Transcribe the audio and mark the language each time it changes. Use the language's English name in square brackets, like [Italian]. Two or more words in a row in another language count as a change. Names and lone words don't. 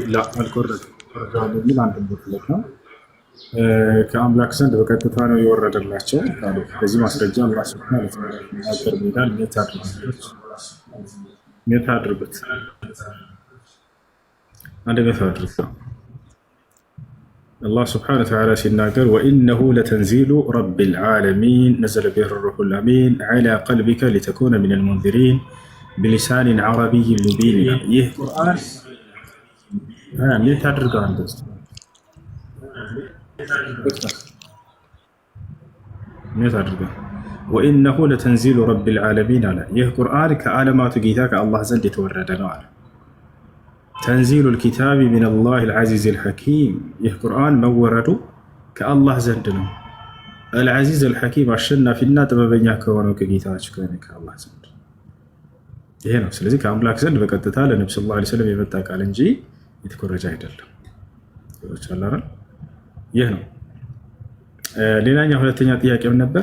[Amharic] ላ አልኮረጁም። ኮርጀዋል የሚል አንድ ቦትለት ነው። ከአምላክ ዘንድ በቀጥታ ነው የወረደላቸው። በዚህ ማስረጃ አላህ [Arabic] سبحانه وتعالى [Amharic] ነገር ይላል ሜታ አድርጉት አንድ ሜታ አድርጉት። አላህ [Arabic] سبحانه وتعالى [Amharic] ሲናገር [Arabic] وإنه لتنزيل رب العالمين نزل به الروح الأمين على قلبك لتكون من المنذرين بلسان عربي مبين. [Amharic] ይህ ቁርአን እንዴት አድርገው እንደዚህ እንዴት አድርገው [Arabic] وإنه لتنزيل رب العالمين [Amharic] አለ። ይህ ቁርአን ከዓለማቱ ጌታ ከአላህ ዘንድ የተወረደ ነው አለ። [Arabic] تنزيل الكتاب من الله العزيز الحكيم [Amharic] ይህ ቁርአን መወረዱ ከአላህ ዘንድ ነው። [Arabic] العزيز الحكيم [Amharic] አሸናፊና ጥበበኛ ከሆነው ከጌታችን ከአላህ ዘንድ ይሄ ነው። ስለዚህ ከአምላክ ዘንድ በቀጥታ ለነብዩ [Arabic] صلى الله عليه وسلم [Amharic] የመጣ ቃል እንጂ የተኮረጀ አይደለም። ይወቻላል። ይሄ ነው። ሌላኛው ሁለተኛ ጥያቄ ምን ነበር?